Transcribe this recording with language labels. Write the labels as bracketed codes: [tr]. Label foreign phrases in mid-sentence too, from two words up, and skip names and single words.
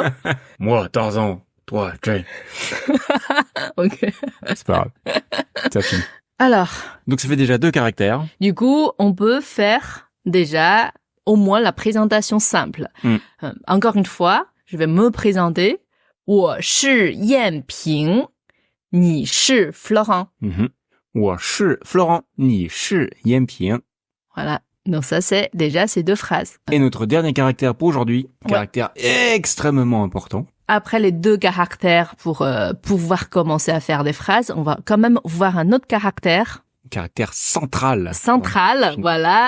[fr] Moi Tarzan, toi Jane. Ok. C'est pas grave. Ça finit. Alors, Donc ça fait déjà 2 caractères. du coup, on peut faire déjà au moins la présentation simple. Encore une fois, je vais me présenter. [zh] 我是燕平，你是 Florent. 我是 Florent, 你是燕平. [fr] Voilà. Donc ça, c'est déjà ces 2 phrases. Et notre dernier caractère pour aujourd'hui, caractère extrêmement important. Après les 2 caractères pour pouvoir commencer à faire des phrases, on va quand même voir un autre caractère. Caractère central. Central, voilà.